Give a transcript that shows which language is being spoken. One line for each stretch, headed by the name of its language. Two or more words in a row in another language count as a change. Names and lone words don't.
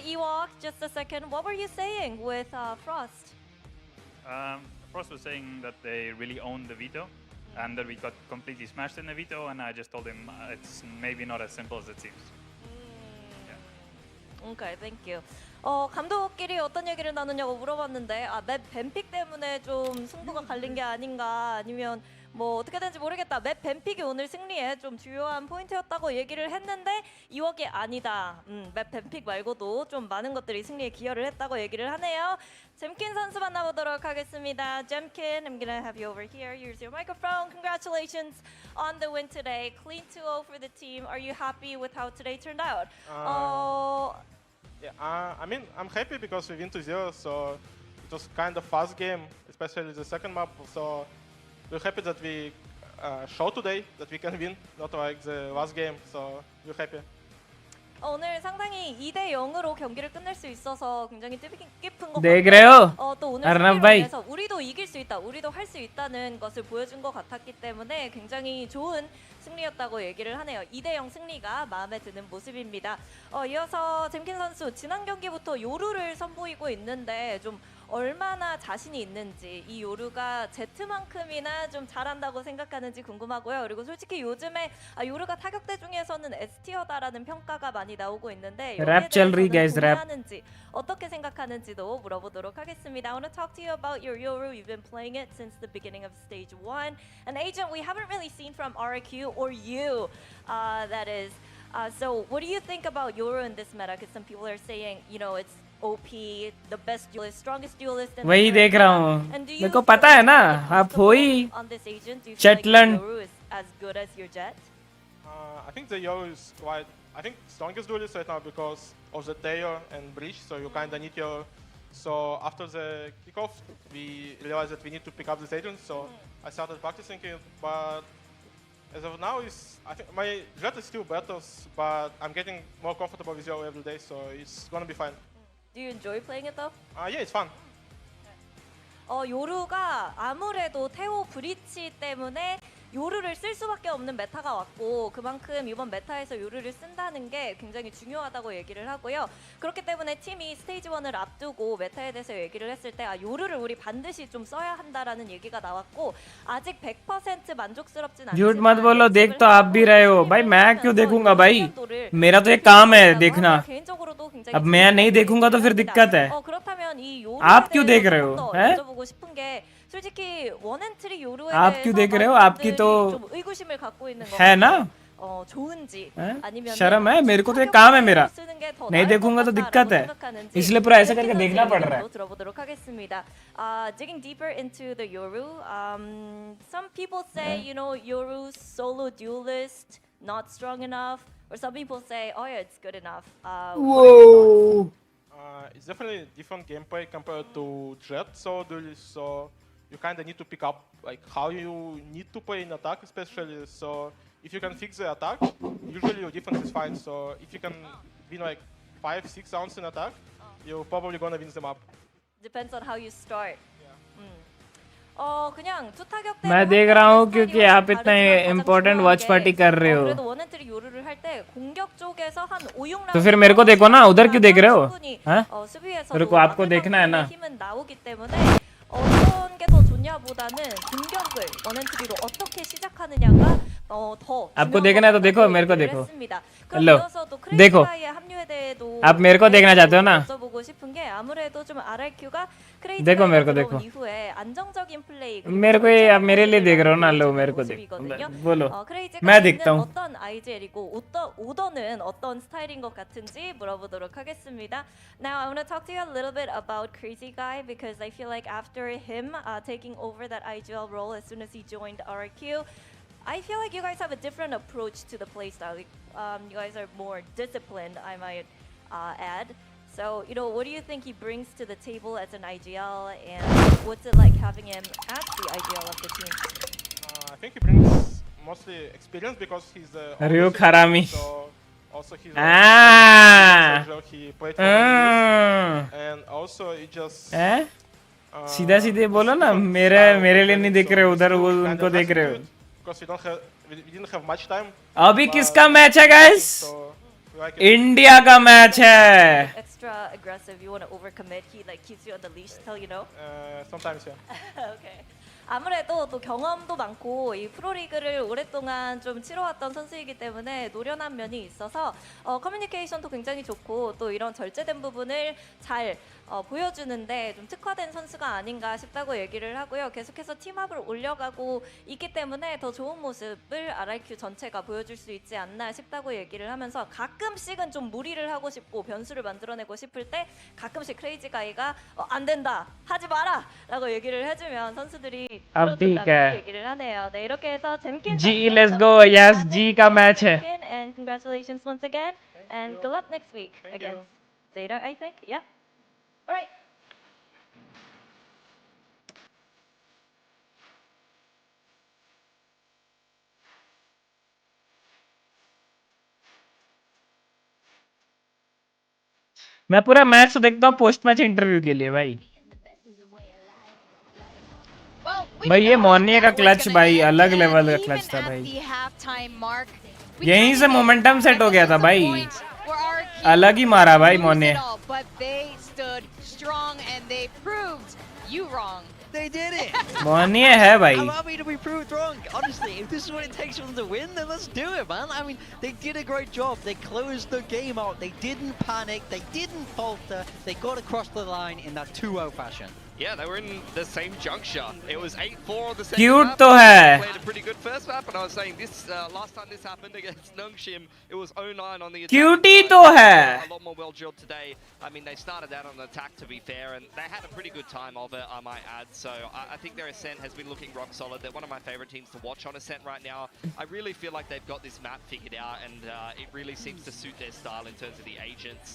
English: Ewok, just a second. What were you saying with Frost? Frost was saying that they really owned the veto and that we got completely smashed in the veto, and I just told him it's maybe not as simple as it seems. Okay, thank you.
Korean: 감독끼리 어떤 얘기를 나누냐고 물어봤는데 맵 뱀픽 때문에 좀 승부가 갈린 게 아닌가, 아니면 뭐 어떻게 된지 모르겠다. 맵 뱀픽이 오늘 승리에 좀 주요한 포인트였다고 얘기를 했는데 이웍이 아니다. 맵 뱀픽 말고도 좀 많은 것들이 승리에 기여를 했다고 얘기를 하네요. 잼킨 선수 만나보도록 하겠습니다. 잼킨,
English: I'm gonna have you over here. Here's your microphone. Congratulations on the win today. Clean 2-0 for the team. Are you happy with how today turned out? Yeah, I mean, I'm happy because we win 2-0, so it was kind of fast game, especially the second map. So we're happy that we showed today that we can win, not like the last game. So we're happy.
Korean: 오늘 상당히 2대 0으로 경기를 끝낼 수 있어서 굉장히 뜻깊은 것
Hindi: देख
Korean: 같고
Hindi: रहे हो
Korean: 또 오늘
Hindi: अर्नब
Korean: 승리로
Hindi: भाई
Korean: 인해서 우리도 이길 수 있다, 우리도 할 수 있다는 것을 보여준 것 같았기 때문에 굉장히 좋은 승리였다고 얘기를 하네요. 2대 0 승리가 마음에 드는 모습입니다. 이어서 잼킨 선수 지난 경기부터 요루를 선보이고 있는데 좀 얼마나 자신이 있는지, 이 요루가 Z만큼이나 좀 잘한다고 생각하는지 궁금하고요. 그리고 솔직히 요즘에 요루가 타격대 중에서는 S티어다라는 평가가 많이 나오고 있는데 여기에 대해서는 동의하는지 어떻게 생각하는지도 물어보도록 하겠습니다.
English: I want to talk to you about your Yoru. You've been playing it since the beginning of stage 1. And Agent, we haven't really seen from RRQ or you, that is. So what do you think about Yoru in this meta? Because some people are saying, you know, it's OP, the best duelist, strongest duelist.
Hindi: वही देख रहा हूँ मेरे को पता है ना आप हो ही चटलन
English: as good as your Jet? I think the Yoru is quite, I think strongest duelist right now because of the Tail and Breach, so you kinda need your. So after the kickoff, we realized that we need to pick up this agent, so I started practicing it, but as of now, I think my Jet is still better, but I'm getting more comfortable with Yoru every day, so it's gonna be fine. Do you enjoy playing it though? Yeah, it's fun.
Korean: 요루가 아무래도 태오 브리치 때문에 요루를 쓸 수밖에 없는 메타가 왔고 그만큼 이번 메타에서 요루를 쓴다는 게 굉장히 중요하다고 얘기를 하고요. 그렇기 때문에 팀이 스테이지 1을 앞두고 메타에 대해서 얘기를 했을 때 요루를 우리 반드시 좀 써야 한다라는 얘기가 나왔고 아직 100% 만족스럽진 않지만
Hindi: झूठ मत बोलो देख तो आप भी रहे हो भाई मैं क्यों देखूंगा भाई मेरा तो एक काम है देखना अब मैं नहीं देखूंगा तो फिर दिक्कत है आप क्यों देख रहे हो हैं
Korean: 솔직히 원앤트리 요루에
Hindi: आप क्यों देख रहे हो आपकी तो
Korean: 좀 의구심을 갖고 있는 거
Hindi: है ना
Korean: 좋은지 아니면
Hindi: शर्म है मेरे को तो एक काम है मेरा नहीं देखूंगा तो दिक्कत है इसलिए पूरा ऐसा करके देखना पड़ रहा है
Korean: 들어보도록 하겠습니다.
English: Digging deeper into the Yoru, some people say you know Yoru solo duelist not strong enough, or some people say oh yeah it's good enough. Whoa. It's definitely different gameplay compared to Jet solo duelist, so you kind of need to pick up like how you need to play in attack, especially. So if you can fix the attack, usually your defense is fine. So if you can win like 5-6 rounds in attack, you're probably gonna win the map. Depends on how you start.
Korean: 그냥 투타격 때
Hindi: मैं देख रहा हूँ क्योंकि आप इतना
English: important watch party
Hindi: कर रहे हो
Korean: 그래도 원앤트리 요루를 할 때 공격 쪽에서 한 5-6라운드
Hindi: तो फिर मेरे को देखो ना उधर क्यों देख रहे हो हैं
Korean: 수비에서
Hindi: मेरे को आपको देखना है ना
Korean: 힘은 나오기 때문에 어떤 게 더 좋냐보다는 공격을 원앤트리로 어떻게 시작하느냐가 더
Hindi: आपको देखना है तो देखो मेरे को देखो लो देखो आप मेरे को देखना चाहते हो ना
Korean: 여쭤보고 싶은 게 아무래도 좀 RRQ가
Hindi: देखो मेरे को देखो
Korean: 이후에 안정적인 플레이
Hindi: मेरे को ये आप मेरे लिए देख रहे हो ना लो मेरे को देखो बोलो मैं देखता हूँ
Korean: 어떤 IGL이고 오더는 어떤 스타일인 것 같은지 물어보도록 하겠습니다.
English: Now I want to talk to you a little bit about Crazy Guy because I feel like after him taking over that IGL role as soon as he joined RRQ, I feel like you guys have a different approach to the playstyle. You guys are more disciplined, I might add. So, you know, what do you think he brings to the table as an IGL, and what's it like having him as the IGL of the team? I think he brings mostly experience because he's the RyuK harami. So also he's he played for and also he just
Hindi: सीधा सीधे बोलो ना मेरे लिए नहीं देख रहे उधर वो उनको देख रहे हो
English: because we didn't have much time.
Hindi: अभी किसका मैच है गाइस इंडिया का मैच है
English: Extra aggressive, you want to overcommit. He like keeps you on the leash till you know. Sometimes, yeah. Okay. 아무래도 또 경험도 많고 이 프로리그를 오랫동안 좀 치러왔던 선수이기 때문에 노련한 면이 있어서 커뮤니케이션도 굉장히 좋고 또 이런 절제된 부분을 잘 보여주는데 좀 특화된 선수가 아닌가 싶다고 얘기를 하고요. 계속해서 팀업을 올려가고 있기 때문에 더 좋은 모습을 RRQ 전체가 보여줄 수 있지 않나 싶다고 얘기를 하면서 가끔씩은 좀 무리를 하고 싶고 변수를 만들어내고 싶을 때 가끔씩 크레이지 가이가 안 된다, 하지 마라 라고 얘기를 해주면 선수들이 들어준다고 얘기를 하네요. 네, 이렇게 해서 잼킨 G, let's go. Yes,
Hindi: G का मैच है.
English: and congratulations once again and good luck next week against Zeta, I think. Yeah. All right.
Hindi: मैं पूरा मैच तो देखता हूँ
English: post match interview
Hindi: के लिए भाई. भाई ये मॉर्निंग का क्लच भाई अलग लेवल का क्लच था भाई. यहीं से
English: momentum set
Hindi: हो गया था भाई. अलग ही मारा भाई मोने.
English: They did it!
Hindi: मोने है भाई.
English: Allow me to be proved wrong. Honestly, if this is what it takes for them to win, then let's do it, man. I mean, they did a great job. They closed the game out. They didn't panic. They didn't falter. They got across the line in that 2-0 fashion. Yeah, they were in the same juncture. It was 8-4 on the second Cute map.
Hindi: तो है.
English: Played a pretty good first map, and I was saying this last time this happened against Nungshim, it was 0-9 on the attack.
Hindi: Cutie तो है.
English: A lot more well drilled today. I mean, they started out on the attack, to be fair, and they had a pretty good time of it, I might add. So I think their Ascent has been looking rock solid. They're one of my favorite teams to watch on Ascent right now. I really feel like they've got this map figured out, and it really seems to suit their style in terms of the agents.